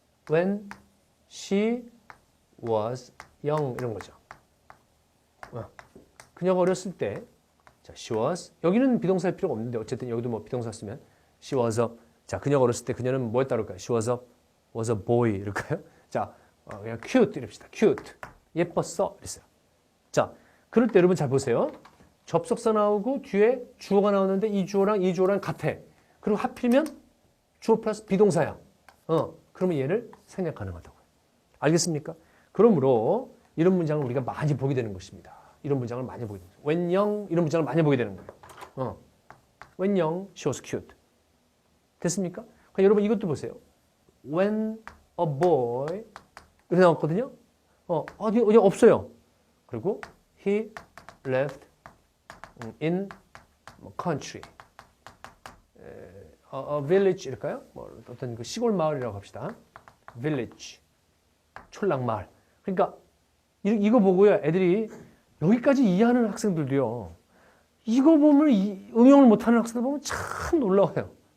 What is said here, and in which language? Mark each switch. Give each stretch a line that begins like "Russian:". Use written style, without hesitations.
English: When she was young
Korean: 이런 거죠. 그녀가 어렸을 때 자, she was 여기는 비동사일 필요가 없는데 어쨌든 여기도 뭐 비동사 쓰면
English: she was a
Korean: 자, 그녀가 어렸을 때 그녀는 뭐 했다 그럴까요?
English: She was a boy
Korean: 이럴까요? 자, 그냥 cute 이럽시다. cute. 예뻤어. 이랬어요. 자, 그럴 때 여러분 잘 보세요. 접속사 나오고 뒤에 주어가 나오는데 이 주어랑 같아. 그리고 하필이면 주어 플러스 비동사야. 그러면 얘를 생략 가능하다고요. 알겠습니까? 그러므로 이런 문장을 우리가 많이 보게 되는 것입니다. 이런 문장을 많이 보게 됩니다.
English: When young
Korean: 이런 문장을 많이 보게 되는 거예요.
English: When young, she was cute.
Korean: 됐습니까? 그러니까 여러분 이것도 보세요.
English: When a boy
Korean: 이렇게 나왔거든요. 어디 없어요. 그리고
English: he left in country, a village
Korean: 이럴까요? 뭐 어떤 그 시골 마을이라고 합시다. village, 촌락 마을. 그러니까 이거 보고요, 애들이 여기까지 이해하는 학생들도요. 이거 보면 응용을 못하는 학생들 보면 참 놀라워요.